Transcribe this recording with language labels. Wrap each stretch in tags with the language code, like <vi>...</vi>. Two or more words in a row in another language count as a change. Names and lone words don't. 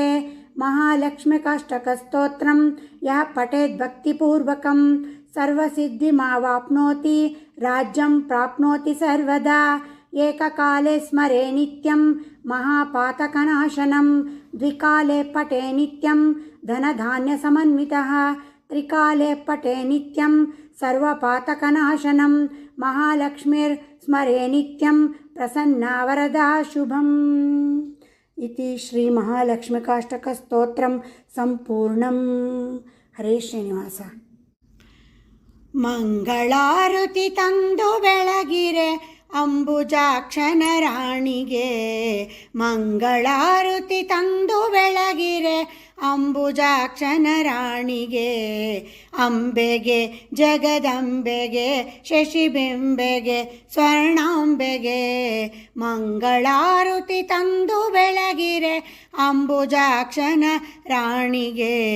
<sa>ಮಹಾಲಕ್ಷ್ಮಿಕಾಷ್ಟಕಸ್ತೋತ್ರಂ ಯಃ ಪಠೇದ್ ಭಕ್ತಿಪೂರ್ವಕಂ ಸರ್ವಸಿದ್ಧಿಮಾವಾಪ್ನೋತಿ ರಾಜ್ಯಂ ಪ್ರಾಪ್ನೋತಿ ಸರ್ವದಾ. ಏಕಕಾಲೇ ಸ್ಮರೆ ನಿತ್ಯಂ ಮಹಾಪಾತಕನಾಶನಂ ದ್ವಿಕಾಲೇ ಪಠೇ ನಿತ್ಯಂ ಧನಧಾನ್ಯಸಮನ್ವಿತಃ ತ್ರಿಕಾಲೇ ಪಠೇ ನಿತ್ಯಂ ಸರ್ವಪಾತಕನಾಶನಂ ಮಹಾಲಕ್ಷ್ಮೀರ್ ಸ್ಮರೆ ನಿತ್ಯಂ ಪ್ರಸನ್ನಾ ವರದಾ ಶುಭಂ. ಇತಿ ಶ್ರೀ ಮಹಾಲಕ್ಷ್ಮಿಕಾಷ್ಟಕಸ್ತೋತ್ರಂ ಸಂಪೂರ್ಣಂ.</sa> <kn>ಹರೇ ಶ್ರೀನಿವಾಸ. ಮಂಗಳಾರತಿ ತಂದು ಬೆಳಗಿರೆ ಅಂಬುಜಾಕ್ಷನ ರಾಣಿಗೆ ಮಂಗಳಾರತಿ ತಂದು ಬೆಳಗಿರೆ ಅಂಬುಜಾಕ್ಷನ ರಾಣಿಗೆ ಅಂಬೆಗೆ ಜಗದಂಬೆಗೆ ಶಶಿಬಿಂಬೆಗೆ ಸ್ವರ್ಣಾಂಬೆಗೆ ಮಂಗಳಾರತಿ ತಂದು ಬೆಳಗಿರೆ ಅಂಬುಜಾಕ್ಷನ ರಾಣಿಗೆ.</kn>